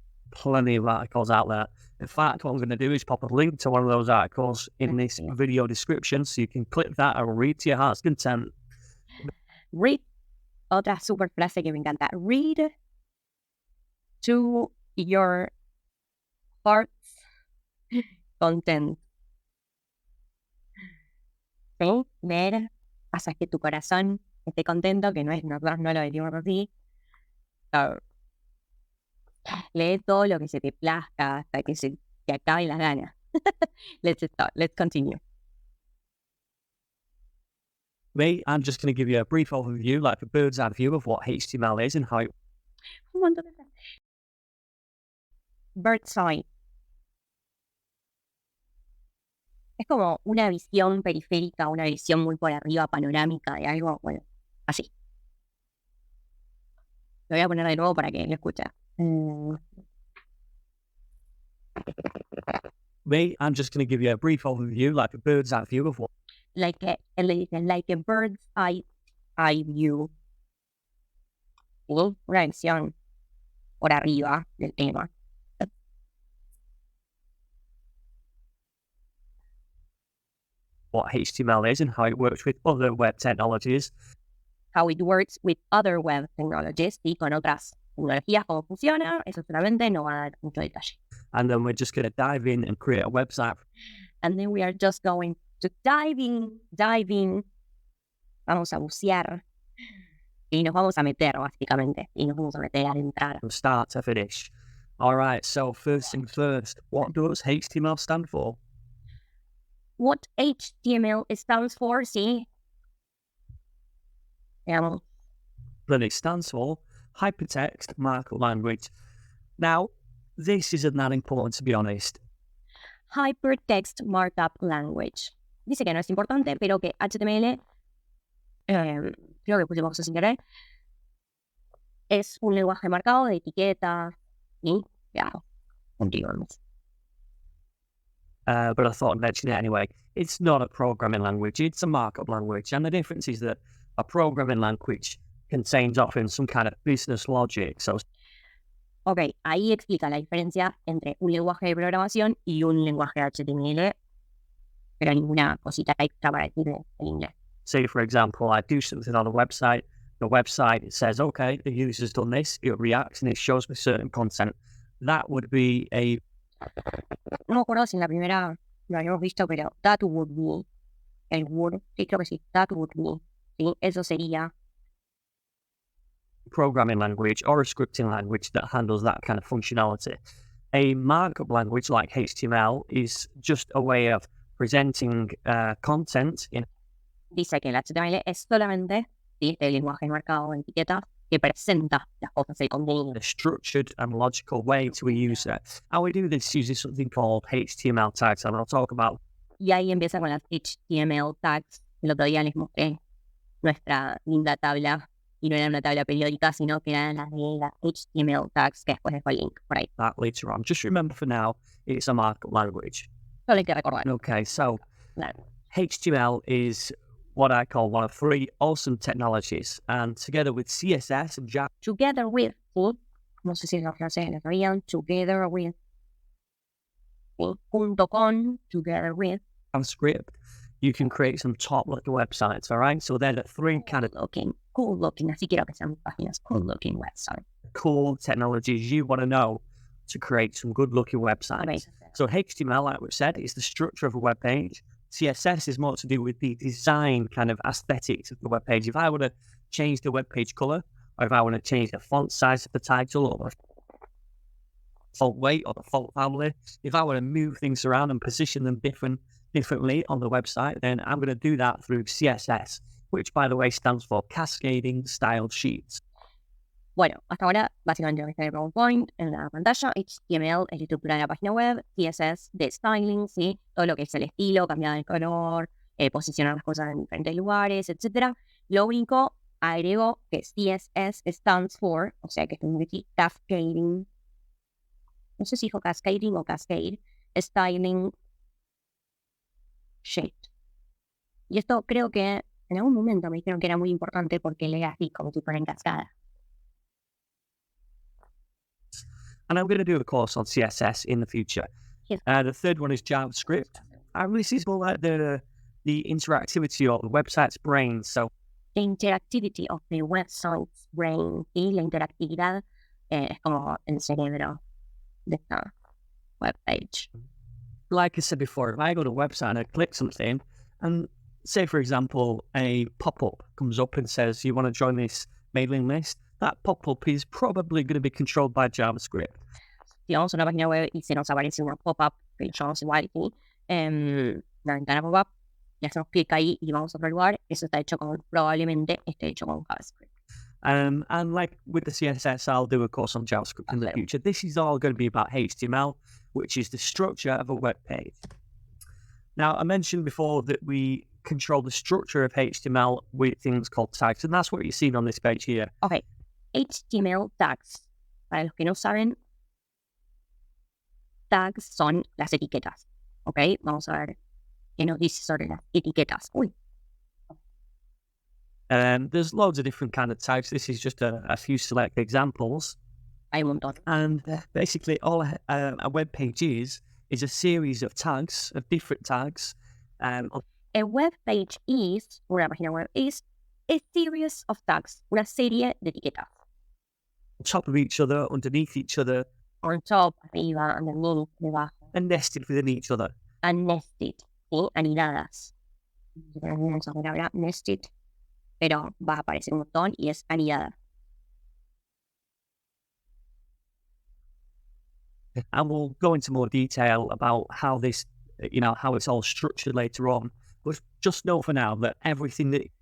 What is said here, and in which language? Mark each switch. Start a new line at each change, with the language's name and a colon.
English: Plenty of articles out there. In fact, what I'm going to do is pop a link to one of those articles in this video description so you can click that and read to your heart's content.
Spanish: Read, otra super frase que me encanta.
English: Read to your heart's content.
Spanish: ¿Sí? Leer, haces que tu corazón esté contento, que no es, nosotros no lo decimos así. So, lee todo lo que se te plazca hasta que se te acaben las ganas.
English: Let's start. Let's continue. Me, I'm just going to give you a brief overview, like a bird's eye view of what HTML is and how it.
Spanish: Un montón de frases.
English: Bird's eye.
Spanish: Es como una visión periférica, una visión muy por arriba, panorámica de algo, bueno, así. Lo voy a poner de nuevo para que lo escuchen.
English: Me, I'm just going to give you a brief overview, like a bird's eye view of what. Like a bird's eye view.
Spanish: ¿Sí? Una visión por arriba del tema.
English: What HTML is and how it works with other web technologies. How it works with other web technologies,
Spanish: y con otras tecnologías, cómo funciona, eso solamente no va a dar mucho detalle.
English: And then we're just going to dive in and create a website. And then we are just going to dive in.
Spanish: Vamos a bucear. Y nos vamos a meter, básicamente. Y nos vamos a meter a entrar.
English: From start to finish. All right, so first things first, what does HTML stand for? What HTML stands for,
Spanish: sí. Veamos.
English: Then it stands for Hypertext Markup Language. Now, this isn't that important, to be honest. Hypertext Markup Language.
Spanish: Dice que no es importante, pero que HTML, creo que pusimos eso sin querer, es un lenguaje marcado de etiquetas y, veamos, continuamos.
English: but I thought I'd mention it anyway. It's not a programming language, it's a markup language. And the difference is that a programming language contains often some kind of business logic. So,
Spanish: Ok, ahí explica la diferencia entre un lenguaje de programación y un lenguaje de HTML, pero ninguna cosita extra para decir el inglés.
English: say, for example, I do something on a website. The website says, okay, the user's done this, it reacts and it shows me certain content. That would be a...
Spanish: No me acuerdo si en la primera lo habíamos visto, pero
English: that would be
Spanish: el would. Sí, creo que sí,
English: that would be.
Spanish: Sí, eso sería.
English: programming language or a scripting language that handles that kind of functionality. A markup language like HTML is just a way of presenting content in...
Spanish: Dice que el HTML es solamente el lenguaje marcado en etiquetas que presenta las cosas, el contenido.
English: a structured and logical way to a user. How we do this uses something called HTML tags, and I'll talk about...
Spanish: Y ahí empieza con las HTML tags. El otro día les mostré nuestra linda tabla, y no era una tabla periódica, sino que eran las de las HTML tags, que después dejo el link por ahí.
English: that later on. Just remember for now, it's a markup language.
Spanish: Solo hay que recordar.
English: Okay, so
Spanish: Claro.
English: HTML is what I call one of three awesome technologies, and together with CSS and Together with,
Spanish: ¿sí? No sé si los franceses lo sabían.
English: Together with.
Spanish: ¿Sí? Junto con,
English: together with. JavaScript, you can create some top-looking websites, all right? So they're the three kind of Cool looking,
Spanish: así quiero que sean mis páginas.
English: Cool looking website. cool technologies you want to know to create some good-looking websites. Right. So HTML, like we said, is the structure of a web page. CSS is more to do with the design kind of aesthetics of the web page. If I want to change the web page color, or if I want to change the font size of the title, or the font weight, or the font family, if I want to move things around and position them differently on the website, then I'm going to do that through CSS, which, by the way, stands for Cascading Style Sheets.
Spanish: Bueno, hasta ahora básicamente lo que está en el PowerPoint en la pantalla. HTML es la estructura de la página web. CSS de styling, ¿sí? Todo lo que es el estilo, cambiar el color, posicionar las cosas en diferentes lugares, etc. Lo único, agrego que CSS
English: stands for,
Spanish: o sea que esto significa cascading. No sé si dijo cascading o cascade.
English: Styling shape.
Spanish: Y esto creo que en algún momento me dijeron que era muy importante porque lee así como si fuera en cascada.
English: And I'm going to do a course on CSS in the future. Yes. The third one is JavaScript. This is more like the interactivity of the website's brain. So The interactivity of the website's brain,
Spanish: y la interactividad es como el cerebro de esta webpage.
English: like I said before, if I go to a website and I click something, and say, for example, a pop-up comes up and says, you want to join this mailing list, that pop-up is probably going to be controlled by JavaScript.
Spanish: Si vamos a una página web y se nos aparece una pop-up, que lo llamamos igual aquí, una ventana pop-up, le hacemos clic ahí y vamos a otro lugar, eso está hecho con, probablemente esté hecho con JavaScript.
English: And like with the CSS, I'll do a course on JavaScript in the future. This is all going to be about HTML, which is the structure of a web page. Now, I mentioned before that we control the structure of HTML with things called tags, and that's what you're seeing on this page here. Ok, HTML tags.
Spanish: Para los que no saben, tags son las etiquetas. Ok, vamos a ver qué nos dice sobre las etiquetas. Uy,
English: There's loads of different kind of tags. This is just a few select examples.
Spanish: hay un montón.
English: And basically, all a web page is a series of tags, of different tags. A web page is,
Spanish: una página web
English: is, a series of tags,
Spanish: una serie de etiquetas.
English: On top of each other, underneath each other, On top,
Spanish: arriba,
English: underneath,
Spanish: debajo.
English: and nested within each other. And nested,
Spanish: ¿sí? Anidadas. Vamos a ver ahora nested, pero va a aparecer un montón y es anidada.
English: And we'll go into more detail about how this, how it's all structured later on. But just know for now that everything that